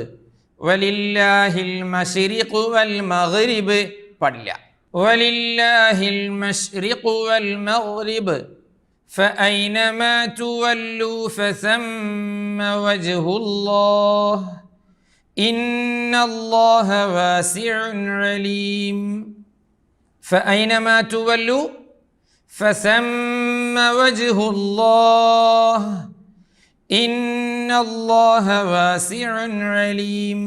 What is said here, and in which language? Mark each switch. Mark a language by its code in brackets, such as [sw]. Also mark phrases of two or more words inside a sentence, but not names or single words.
[ar] ولله المشرق والمغرب പാടില്ല. ولله المشرق والمغرب فأينما تولوا فثم وجه الله إن الله واسع عليم. فأينما تولوا فثم وجه الله إن الله واسع عليم.